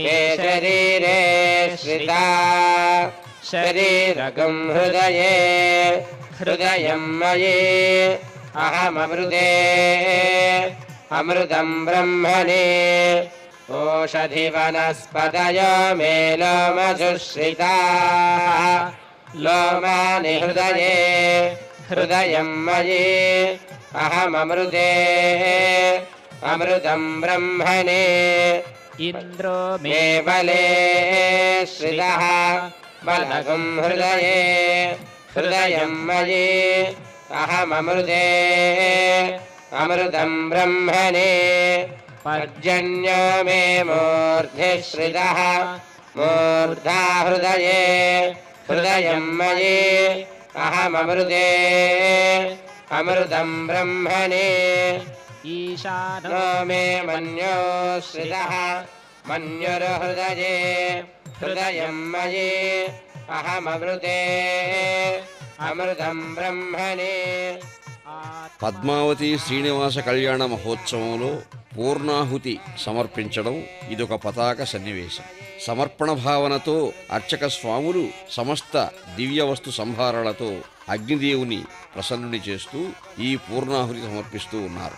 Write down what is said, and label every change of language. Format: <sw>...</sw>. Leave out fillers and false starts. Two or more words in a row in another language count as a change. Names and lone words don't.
<sa>మే శరీరే శ్రితా శరీరకం హృదయే హృదయం మయి అహమమృతే అమృతం బ్రహ్మణి ఓషధి వనస్పతయో మే లోమసుశ్రితాః లోమాని హృదయే హృదయం మయి అహమమృతే అమృతం బ్రహ్మణి ఇంద్రో మే మే బలే శ్రితః బలగం హృదయే హృదయం మయి అహమమృతే अमृतं ब्रह्मणे पर्जन्यो मे मूर्धिश्रितः मूर्धा हृदये हृदयं मयि अहममृते अमृतं ब्रह्मणे ईशानो नो मे मन्यो श्रितः मन्युर्हृदये हृदयं मयि अहममृते अमृतं ब्रह्मणे</sa> <te>పద్మావతి శ్రీనివాస కళ్యాణ మహోత్సవంలో పూర్ణాహుతి సమర్పించడం ఇదొక పతాక సన్నివేశం. సమర్పణ భావనతో అర్చక స్వాములు సమస్త దివ్య వస్తు సంభారాలతో అగ్నిదేవుని ప్రసన్నుని చేస్తూ ఈ పూర్ణాహుతి సమర్పిస్తూ ఉన్నారు.</te>